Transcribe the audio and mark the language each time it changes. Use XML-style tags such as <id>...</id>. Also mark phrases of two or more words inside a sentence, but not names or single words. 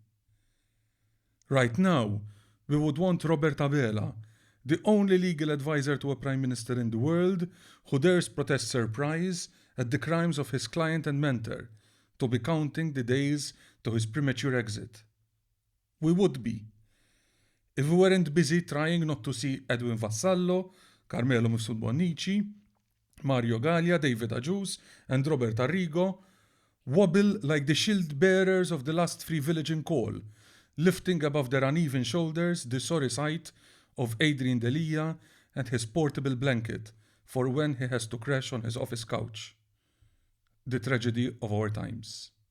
<en>Right now, we would want Robert Abela the only legal advisor to a prime minister in the world who dares protest surprise at the crimes of his client and mentor, to be counting the days to his premature exit. We would be, if we weren't busy trying not to see Edwin Vassallo, Carmelo Mifsud Bonnici, Mario Gallia, David Ajus, and Robert Arrigo wobble like the shield bearers of the last free village in Cole, lifting above their uneven shoulders the sorry sight of Adrian Delia and his portable blanket for when he has to crash on his office couch. The tragedy of our times.</en>